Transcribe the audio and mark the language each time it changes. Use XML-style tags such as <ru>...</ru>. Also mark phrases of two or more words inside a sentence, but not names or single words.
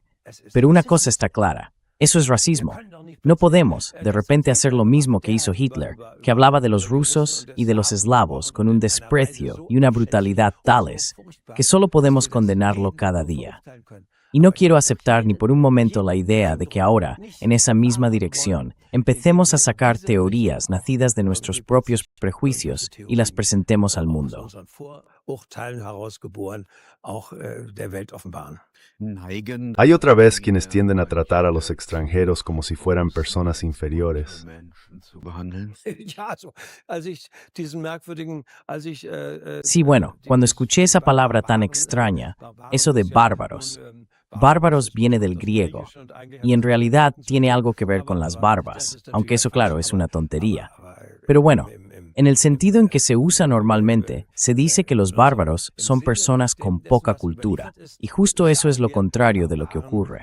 <es>Pero una cosa está clara, eso es racismo. No podemos, de repente, hacer lo mismo que hizo Hitler, que hablaba de los rusos y de los eslavos con un desprecio y una brutalidad tales que solo podemos condenarlo cada día. Y no quiero aceptar ni por un momento la idea de que ahora, en esa misma dirección, empecemos a sacar teorías nacidas de nuestros propios prejuicios y las presentemos al mundo.</es> <de>Urteilen herausgeboren, auch der Welt offenbaren. Neigen</de> <es>Hay otra vez quienes tienden a tratar a los extranjeros como si fueran personas inferiores.</es> <de>Menschen zu behandeln. Ja, so, als ich diesen merkwürdigen,</de> <es>Sí, bueno, cuando escuché esa palabra tan extraña, eso de bárbaros. Bárbaros viene del griego, y en realidad tiene algo que ver con las barbas, aunque eso, claro, es una tontería. Pero bueno, en el sentido en que se usa normalmente, se dice que los bárbaros son personas con poca cultura, y justo eso es lo contrario de lo que ocurre.</es>